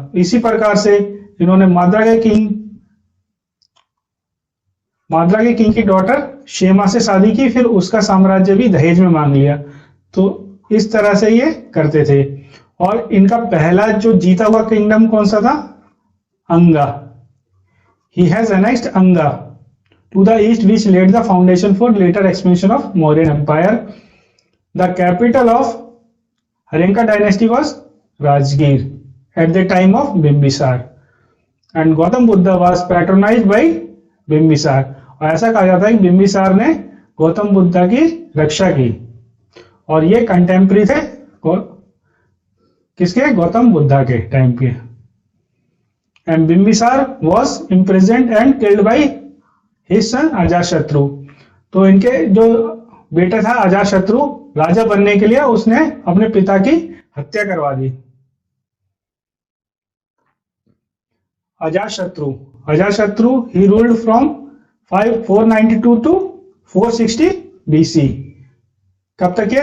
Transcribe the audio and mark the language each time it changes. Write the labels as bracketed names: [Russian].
[Hindi] इसी प्रकार से इन्होंने माद्रा के किंग की डॉटर शेमा से शादी की, फिर उसका साम्राज्य भी दहेज में मांग लिया। तो इस तरह से ये करते थे। और इनका पहला जो जीता हुआ किंगडम कौन सा था? अंगा। [English] He has annexed Anga to the east, which laid the foundation for later expansion of Mauryan Empire. The capital of Haryanka dynasty was Rajgir at the time of Bimbisar, and Gautam Buddha was patronized by Bimbisar. [Hindi] और ऐसा कहा जाता है कि बिंबिसार ने गौतम बुद्धा की रक्षा की, और ये कंटेम्प्रेरी थे किसके? गौतम बुद्धा के टाइम के। [English] And Bimbisar was imprisoned and killed by his son Ajatashatru. [Hindi] तो इनके जो बेटा था अजातशत्रु, राजा बनने के लिए उसने अपने पिता की हत्या करवा दी। [English] अजातशत्रु, अजातशत्रु ही ruled from 492 to 460 BC. [Hindi] कब तक किया?